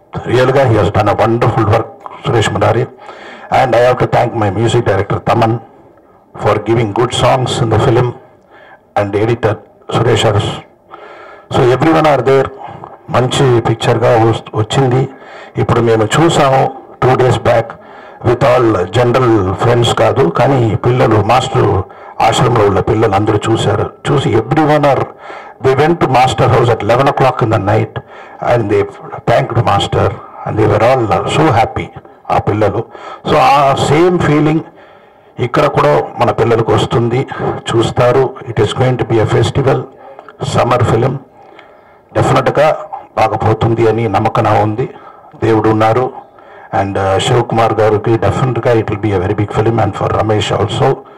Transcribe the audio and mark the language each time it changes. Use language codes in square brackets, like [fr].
[en] రియల్గా he has done a wonderful work, Suresh Murari. And I have to thank my music director Thaman for giving good songs in the film, and editor Suresh Urs. So everyone are there. [te] మంచి పిక్చర్గా వచ్చింది. ఇప్పుడు మేము చూసాము [en] 2 days back with all general friends [te] కాదు, కానీ పిల్లలు master ఆశ్రమంలో ఉన్న పిల్లలు అందరూ చూశారు. చూసి [en] every one are they went to master house at 11 o'clock in the night and they thanked master and they were all so happy, [te] ఆ పిల్లలు. సో ఆ సేమ్ ఫీలింగ్ ఇక్కడ కూడా మన పిల్లలకు వస్తుంది, చూస్తారు. [en] It is going to be a festival summer film. [te] డెఫినెట్గా బాగపోతుంది అని నమ్మకం ఉంది. దేవుడు ఉన్నారు. [en] And Shivakumar గారికి డెఫినెట్గా it will be a very big film, and for Ramesh also.